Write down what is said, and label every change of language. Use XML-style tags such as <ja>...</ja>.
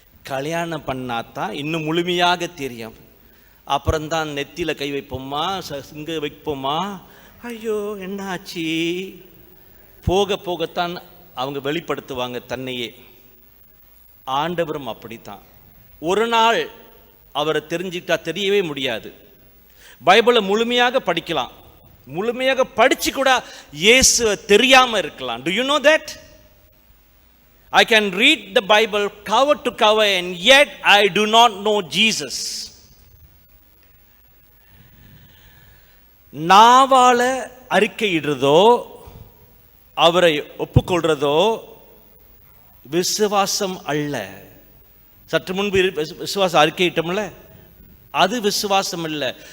<ta>கல்யாணம் பண்ணாதான் இன்னும் முழுமையாக தெரியும். அப்புறம்தான் நெத்தியில் கை வைப்போமா, இங்கே வைப்போமா, ஐயோ என்ன ஆச்சு, போக போகத்தான் அவங்க வெளிப்படுத்துவாங்க தன்னையே. ஆண்டவரும் அப்படித்தான். ஒரு நாள் அவரை தெரிஞ்சுக்கிட்டா தெரியவே முடியாது. பைபிளை முழுமையாக படிக்கலாம், முழுமையாக படிச்சு கூட இயேசுவை தெரியாம இருக்கலாம்.</ta> <en>Do you know that? I can read the Bible cover to cover and yet I do not know Jesus.</en> <ta>நாவால அறிக்கையிடுறதோ அவரை ஒப்புக்கொள்றதோ விசுவாசம் அல்ல. சற்று முன்பு விசுவாசம் அறிக்கையிட்டோம்ல, அது விசுவாசம் அல்ல.</ta>